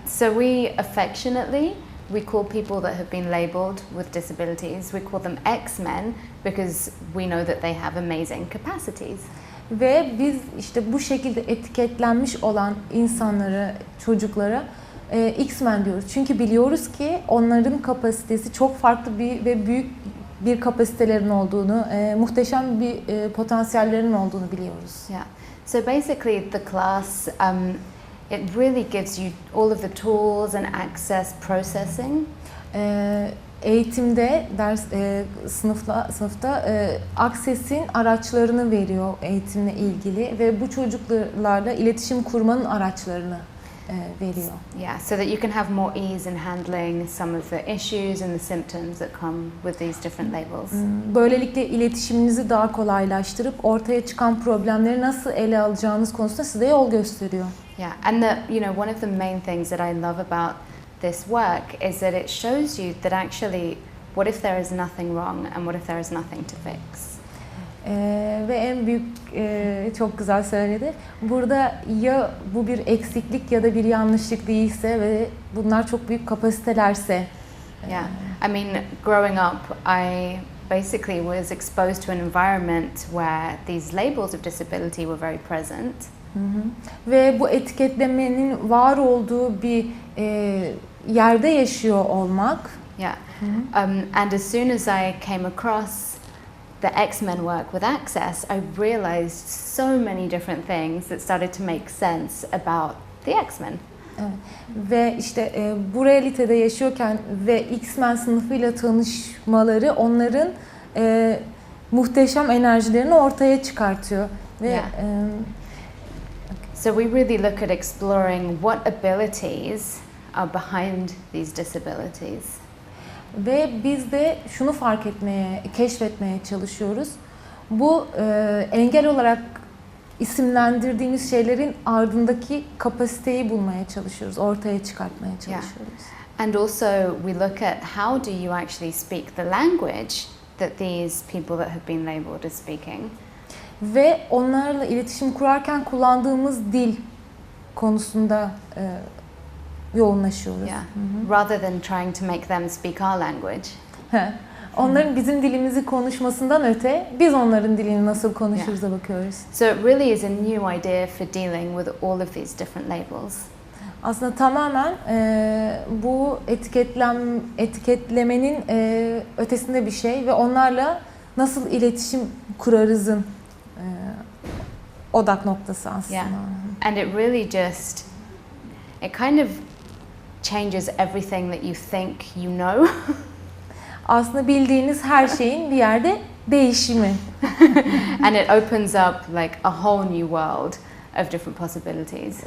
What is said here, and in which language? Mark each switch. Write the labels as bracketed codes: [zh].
[en] So we affectionately call people that have been labelled with disabilities. We call them X-Men because we know that they have amazing capacities. [tr] Ve biz işte bu şekilde etiketlenmiş olan insanlara, çocuklara X-Men diyoruz. Çünkü biliyoruz ki onların kapasitesi çok farklı ve büyük bir kapasitelerin olduğunu, muhteşem bir potansiyellerin olduğunu biliyoruz. [en] Yeah. So basically the class, it really gives you all of the tools and access processing. [tr] Eğitimde sınıfta Access'in araçlarını veriyor eğitimle ilgili ve bu çocuklarla iletişim kurmanın araçlarını veriyor. [en] Yeah, so that you can have more ease in handling some of the issues and the symptoms that come with these different labels. [tr] Böylelikle iletişiminizi daha kolaylaştırıp ortaya çıkan problemleri nasıl ele alacağınız konusunda size yol gösteriyor. [en] Yeah, and one of the main things that I love about this work is that it shows you that actually, what if there is nothing wrong and what if there is nothing to fix? [tr] Ve en büyük, çok güzel söyledi. Burada ya bu bir eksiklik ya da bir yanlışlık değilse ve bunlar çok büyük kapasitelerse. [en] Yeah, I mean, growing up, I basically was exposed to an environment where these labels of disability were very present. [tr] Ve bu etiketlemenin var olduğu bir yerde yaşıyor olmak. [en] Yeah, and as soon as I came across the X-Men work with Access, I realized so many different things that started to make sense about the X-Men. [tr] Evet. Ve işte bu realitede yaşıyorken ve X-Men sınıfıyla tanışmaları onların muhteşem enerjilerini ortaya çıkartıyor. Ve [en] Yeah. So we really look at exploring what abilities are behind these disabilities. [tr] Ve biz de şunu keşfetmeye çalışıyoruz. Bu engel olarak isimlendirdiğimiz şeylerin ardındaki kapasiteyi bulmaya çalışıyoruz, ortaya çıkartmaya çalışıyoruz. [en] And also we look at how do you actually speak the language that these people that have been labelled as speaking. [tr] Ve onlarla iletişim kurarken kullandığımız dil konusunda yoğunlaşıyoruz. [en] Yeah. Rather than trying to make them speak our language. [tr] Onların bizim dilimizi konuşmasından öte biz onların dilini nasıl konuşuruz'a bakıyoruz. [en] So it really is a new idea for dealing with all of these different labels. [tr] Aslında tamamen bu etiketlemenin ötesinde bir şey ve onlarla nasıl iletişim kurarızın odak noktası aslında. [en] Yeah. And it really just, it kind of changes everything that you think you know. [tr] Aslında bildiğiniz her şeyin bir yerde değişimi. [en] And it opens up like a whole new world of different possibilities.